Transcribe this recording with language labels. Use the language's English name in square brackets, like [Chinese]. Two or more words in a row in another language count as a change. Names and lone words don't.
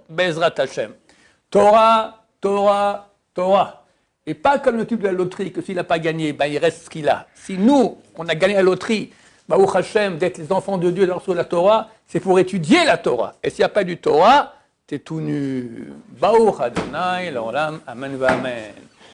[Hebrew] בעזרת השם. תורה, תורה, תורה. [French] Et pas comme le type de la loterie, que s'il n'a pas gagné, il reste ce qu'il a. Si nous, on a gagné la loterie, [Hebrew] ברוך השם, [French] d'être les enfants de Dieu dans la Torah, c'est pour étudier la Torah. Et s'il n'y a pas du Torah, t'es tout nu. [Hebrew] ברוך אדני, לעולם, אמן, אמן.